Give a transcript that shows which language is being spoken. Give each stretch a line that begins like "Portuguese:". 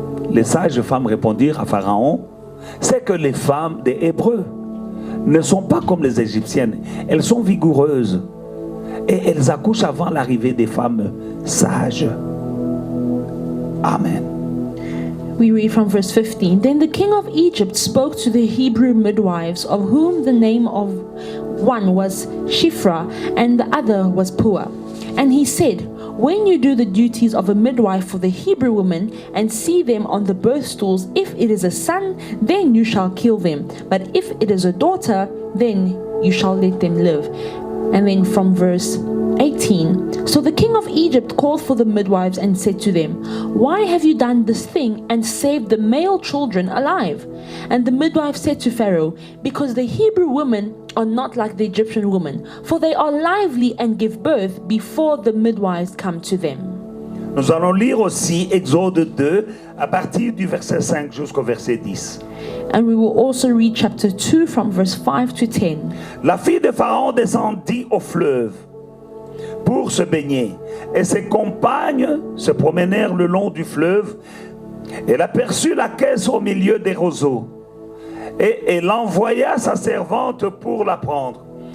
French: Les sages femmes répondirent à Pharaon, c'est que les femmes des Hébreux ne sont pas comme les Égyptiennes, elles sont vigoureuses et elles accouchent avant l'arrivée des femmes sages. Amen.
English: we read from verse 15. Then the king of Egypt spoke to the Hebrew midwives, of whom the name of one was Shiphrah and the other was Puah. And he said, when you do the duties of a midwife for the Hebrew women and see them on the birth stools, if it is a son, then you shall kill them. But if it is a daughter, then you shall let them live. And then from verse 18, so the king of Egypt called for the midwives and said to them, why have you done this thing and saved the male children alive? And the midwife said to Pharaoh, because the Hebrew women are not like the Egyptian women, for they are lively and give birth before the midwives come to them.
French: Nous allons lire aussi Exode 2 à partir du verset 5 jusqu'au verset 10.
English: And we will also read chapter 2 from verse 5 to 10.
French: La fille de Pharaon descendit au fleuve pour se baigner, et ses compagnes se promenèrent le long du fleuve. Elle aperçut la caisse au milieu des roseaux, et elle envoya sa servante pour la prendre.